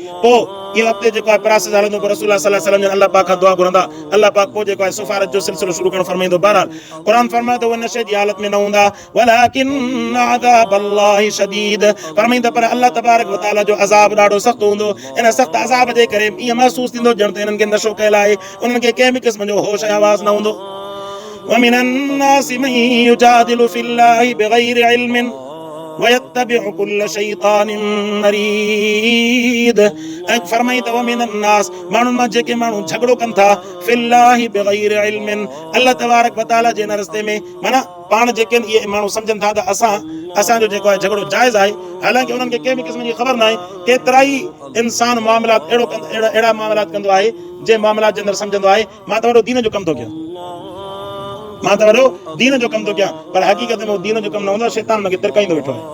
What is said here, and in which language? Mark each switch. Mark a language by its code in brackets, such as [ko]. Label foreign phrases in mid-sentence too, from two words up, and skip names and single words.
[sd] पोइ इहो अॻिते जेको आहे प्रोसेस हलंदो, पोइ रसूल [ar] صلى الله عليه وسلم [sd] जन अलाह पाक खां दुआ घुरंदा, अलाह पाक पोइ जेको आहे सिफ़ारिश जो सिलसिलो शुरू करणु फरमाईंदो। बहरहाल क़ुरान फरमाए त उहे नशे जी हालत में न हूंदा, [ar] ولكن عذاب الله شديد, [sd] फरमाईंदा पर अलाह [ar] تبارك وتعالى [sd] जो अज़ाब ॾाढो सख़्त हूंदो। इन सख़्त अज़ाब जे करे ईअं महसूस थींदो ॼण त हिननि खे नशो कयल आहे, उन्हनि खे कंहिं बि क़िस्म जो होश ऐं आवाज़ न हूंदो। [ar] ومن الناس من يجادل في الله بغير علم ويتبع كل شيطان مريد, [sd] ऐं फरमाई त वमिनन्नास, माण्हुनि मां जेके माण्हू झगड़ो कनि था, [ar] في الله بغير علم, [sd] अल्लाह [ar] تبارك وتعالى [sd] जे हिन रस्ते में, माना पाण जेके इहे माण्हू सम्झनि था त असांजो जेको आहे झगड़ो जाइज़ आहे, हालांकि उन्हनि खे कंहिं बि क़िस्म जी ख़बर न आहे। केतिरा ई इंसान मामलात अहिड़ा मामलात कंदो आहे जंहिं मामलात जे अंदरि सम्झंदो आहे मां त वॾो दीन जो कमु थो कयां, मां त वॾो दीन जो कमु थो कयां, पर हक़ीक़त में उहो दीन जो कमु न हूंदो, शैतान हुनखे तिरकाईंदो वेठो आहे।